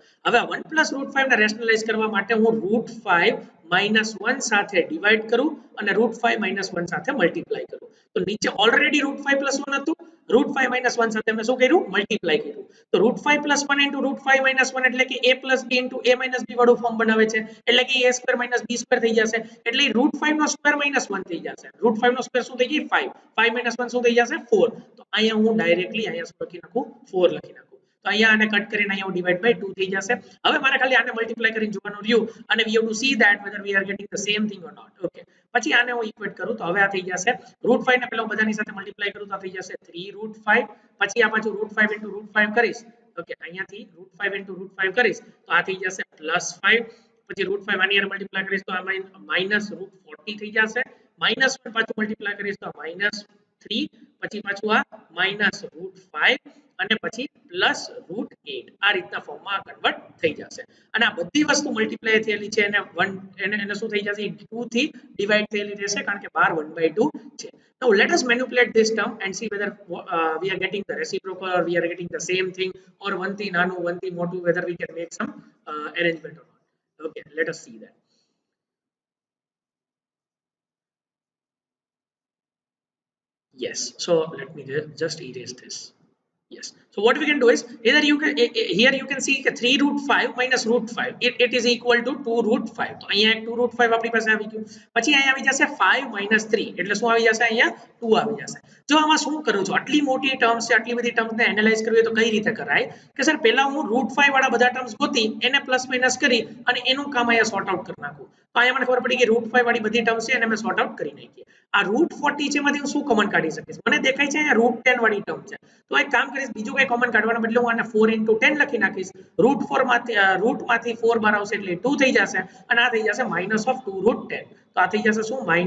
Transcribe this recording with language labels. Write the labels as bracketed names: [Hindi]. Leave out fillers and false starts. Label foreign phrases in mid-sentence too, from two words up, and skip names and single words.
[Gujarati] હવે 1 plus √5 ને રેશનલાઇઝ કરવા માટે હું √5 -1 સાથે ડિવાઈડ કરું અને √5 - 1 સાથે મલ્ટીપ્લાય કરું તો નીચે ઓલરેડી √5 + 1 હતું √5 - 1 સાથે મેં શું કર્યું મલ્ટીપ્લાય કર્યું તો √5 + 1 * √5 - 1 એટલે કે a + b * a - b વાળું ફોર્મ બનાવે છે એટલે કે a² - b² થઈ જશે એટલે √5 નો સ્ક્વેર -1 થઈ જશે √5 નો સ્ક્વેર શું થઈ ગઈ 5 5 - 1 શું થઈ જશે 4 તો અહીંયા હું ડાયરેક્ટલી અહીંયા શું લખી નાખું 4 લખી નાખું તો અહીંયા આને કટ કરીને અહીંયા [English] divide by [Gujarati] 2 થઈ જશે હવે મારે ખાલી આને મલ્ટીપ્લાય કરીને જોવાનું રહ્યું અને [English] we have to see that whether we are getting the same thing or not okay [Gujarati] પછી આને હું ઇક્વેટ કરું તો હવે આ થઈ જશે √5 ને પેલા હું બધાની સાથે મલ્ટીપ્લાય કરું તો આ થઈ જશે 3√5 પછી આ પાછું √5 * √5 કરીશ ઓકે અહીંયાથી √5 * √5 કરીશ તો આ થઈ જશે +5 પછી √5 આની હારે મલ્ટીપ્લાય કરીશ તો આ -√40 થઈ જશે -1 પાછું મલ્ટીપ્લાય કરીશ તો -3 પછી પાછું આ -√5 અને પછી +√8 આ રીતના ફોર્મમાં કન્વર્ટ થઈ જશે અને આ બધી વસ્તુ મલ્ટીપ્લાય થયેલી છે અને 1 એને શું થઈ જશે 2 થી ડિવાઈડ થયેલી રહેશે કારણ કે 12 1/2 છે [English] now let us manipulate this term and see whether we are getting the reciprocal or we are getting the same thing or [Gujarati] one થી નાનું one થી મોટું [English] whether we can make some arrangement or not okay let us see that yes so let me just erase this yes so what we can do is either you can here you can see 3√5 minus √5 it is equal to 2√5 [Gujarati] તો અહીંયા 2√5 આપણી પાસે આવી ગયું પછી અહીંયા આવી જશે 5 minus 3 એટલે શું આવી જશે અહીંયા 2 આવી જશે જો આમાં શું કરું છું આટલી મોટી ટર્મ્સ છે આટલી બધી ટર્મ્સ ને એનાલાઇઝ કરવી તો કઈ રીતે કરાય કે સર પહેલા હું √5 વાળા બધા ટર્મ્સ ગોતી એને પ્લસ માઈનસ કરી અને એનું કામ અહીંયા [English] sort out [Gujarati] કરી નાખું તો અહીંયા મને ખબર પડી કે √5 વાળી બધી ટર્મ્સ છે એને મેં [English] sort out [Gujarati] કરી નાખી આ √40 છે એમાંથી હું શું કોમન કાઢી શકીશ મને દેખાય છે અહીંયા √10 વાળી ટર્મ છે તો એક કામ કરીશ બીજું કઈ કોમન કાઢવાના બદલે હું આને 4 * 10 લખી નાખીશ √4 માંથી 4 બહાર આવશે એટલે 2 થઈ જશે અને આ થઈ જશે -2√10 તો આ થઈ જશે શું